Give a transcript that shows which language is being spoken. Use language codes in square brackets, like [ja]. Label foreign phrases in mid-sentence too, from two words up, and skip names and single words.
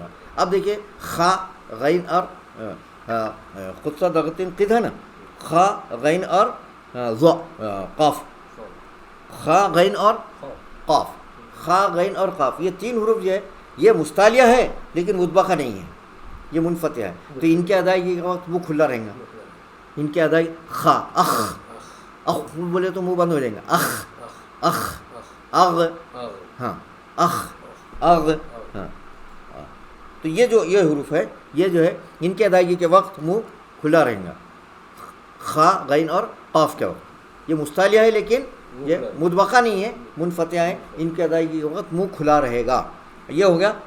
[ur] اب دیکھیے خا غین اور خود سا دغتن قد ہے نا، خا غین اور قاف، خا غین اور قاف، خا غین اور قاف، یہ 3 حروف جو ہے یہ مستعلیہ ہے لیکن مطبقہ نہیں ہے، یہ منفتح ہے. تو ان کے ادائیگی کے وقت منہ کھلا رہیں گا. ان کی ادائیگی خا اخ، اخ بولے تو منہ بند ہو جائیں گا، اخ اخ اغ، ہاں اخ اغ. ہاں تو یہ حروف ہے، یہ جو ہے ان کی ادائیگی کے وقت منہ کھلا رہیں گا. خا غین اور قاف کے وقت یہ مستعلیہ ہے لیکن یہ مطبقہ نہیں ہے، منفتحہ ہے. ان کی ادائیگی کے وقت منہ کھلا رہے گا.